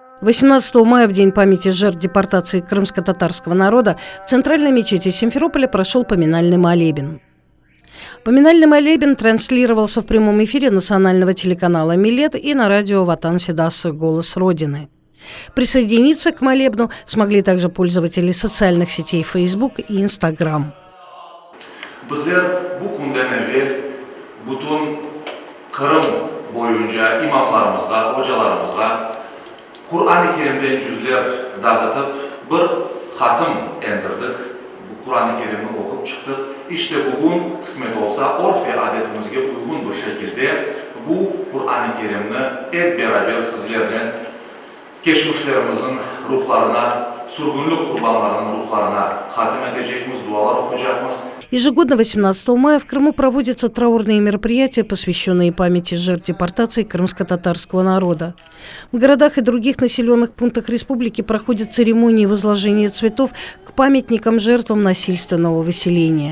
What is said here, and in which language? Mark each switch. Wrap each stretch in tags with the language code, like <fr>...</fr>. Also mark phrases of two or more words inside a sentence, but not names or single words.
<ru>18 мая, в день памяти жертв депортации крымско-татарского народа, в центральной мечети Симферополя прошел поминальный молебен. Поминальный молебен транслировался в прямом эфире национального телеканала «Милет» и на радио «Ватан Седасы. Голос Родины». Присоединиться к молебну смогли также пользователи социальных сетей Facebook и Instagram.</ru> <crh>Kur'an-ı Kerim'den cüzler dağıtıp bir hatım endirdik. Bu Kur'an-ı Kerim'i okup çıktık. İşte bugün kısmet olsa orf ve adetimizge uygun bir şekilde bu Kur'an-ı Kerim'i hep beraber sizlerden geçmişlerimizin ruhlarına, sürgünlük kurbanlarının ruhlarına hatim edeceğimiz, dualar okuyacağımız.</crh> <ru>Ежегодно 18 мая в Крыму проводятся траурные мероприятия, посвященные памяти жертв депортации крымско-татарского народа. В городах и других населенных пунктах республики проходят церемонии возложения цветов к памятникам жертвам насильственного выселения.</ru>